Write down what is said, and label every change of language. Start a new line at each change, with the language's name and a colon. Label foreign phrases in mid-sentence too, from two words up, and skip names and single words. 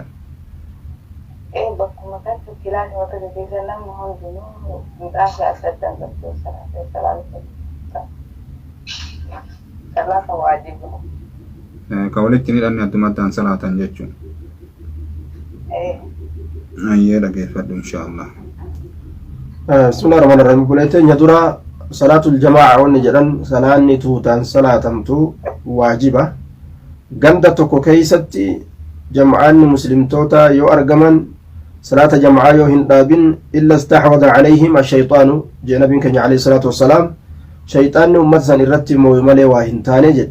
Oromo: Bakkuma takka kilaasii wata keessa namni hundinuu midhaasa asaddan qabduu salaatee salaata waajibaa. Ka walitti hidhanne adduma addaan salaatan jechuun. Ayyee dhageeffadhu inshaallah.
Arabic: بسم الله الرحمن الرحيم.
Oromo: Buleeteenya dura
Arabic: صلاة الجماعة
Oromo: wanni jedhan salaanni tuutaan salaatamtu waajiba. Ganda tokko keessatti jama'aanni muslimtoota yoo argaman salaata jama'aa yoo hin dhaabin illa
Arabic: استحوذ عليهم الشيطان
Oromo: jee nabiin keenya
Arabic: عليه الصلاة والسلام
Oromo: shayxaanni ummata san irratti mooye malee waa hin taane jedhe.